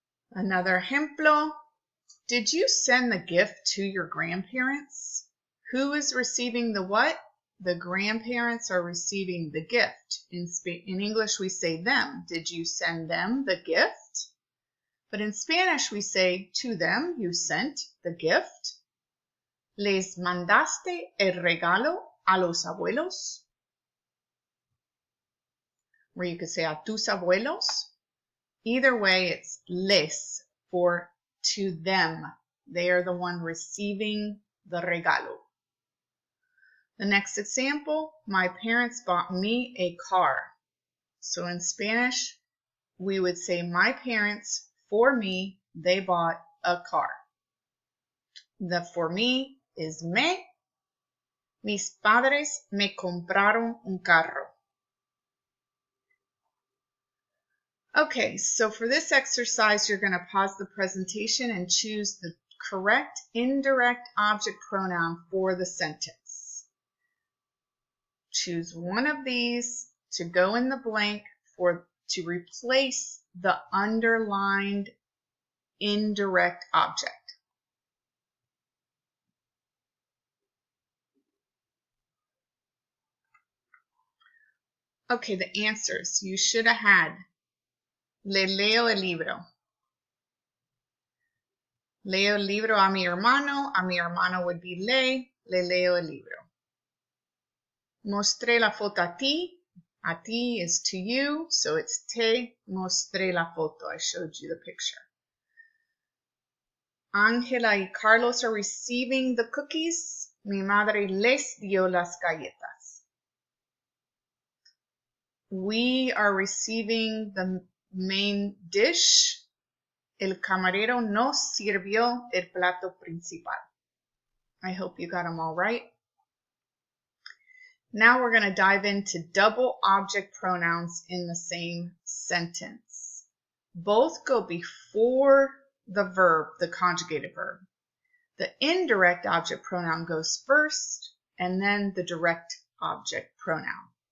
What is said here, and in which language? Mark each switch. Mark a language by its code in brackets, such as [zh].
[en] Another ejemplo. Did you send the gift to your grandparents? Who is receiving the what? The grandparents are receiving the gift. In English, we say them. Did you send them the gift? But in Spanish, we say to them, you sent the gift. [es] ¿Les mandaste el regalo a los abuelos? [en] Or you could say [es] a tus abuelos. [en] Either way, it's les for to them. They are the one receiving the regalo. The next example, my parents bought me a car. So in Spanish, we would say my parents, for me, they bought a car. The for me is me. [es] Mis padres me compraron un carro. [en] Okay, so for this exercise, you're going to pause the presentation and choose the correct indirect object pronoun for the sentence. Choose one of these to go in the blank to replace the underlined indirect object. Okay, the answers. You should have had [es] le leo el libro. Leo el libro a mi hermano. A mi hermano [en] would be [es] le leo el libro. Mostré la foto a ti. A ti [en] is to you, so it's [es] te mostré la foto. [en] I showed you the picture. Ángela y Carlos are receiving the cookies. [es] Mi madre les dio las galletas. [en] We are receiving the main dish. [es] El camarero nos sirvió el plato principal. [en] I hope you got them all right. Now we're going to dive into double object pronouns in the same sentence. Both go before the verb, the conjugated verb. The indirect object pronoun goes first, and then the direct object pronoun.